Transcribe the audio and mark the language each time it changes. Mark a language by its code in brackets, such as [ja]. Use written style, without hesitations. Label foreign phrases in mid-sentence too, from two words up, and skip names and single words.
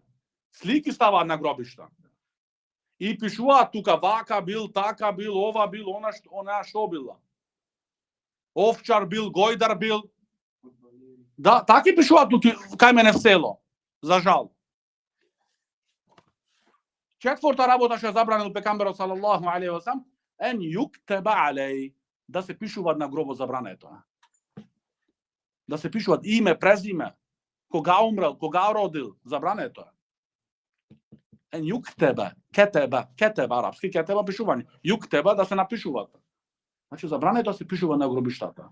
[mk] Слики ставаат на гробишта. И пишуваат тука вака бил, така бил, ова бил, она што била. Овчар бил, гојдар бил. Да, таки пишуваат тука кај мене в село. За жал. Четврта работа што забранил пекамберот [ar] صلى الله عليه وسلم أن يكتب عليه, [mk] да се пишуваат на гробот, забрането. Да се пишуваат име, презиме, кога умрел, кога родил, забрането е. [ar] أن يكتب, [mk] кетеба арапски, кетеба пишување. Юктеба да се напишуваат. Значи забрането се пишува на гробиштата.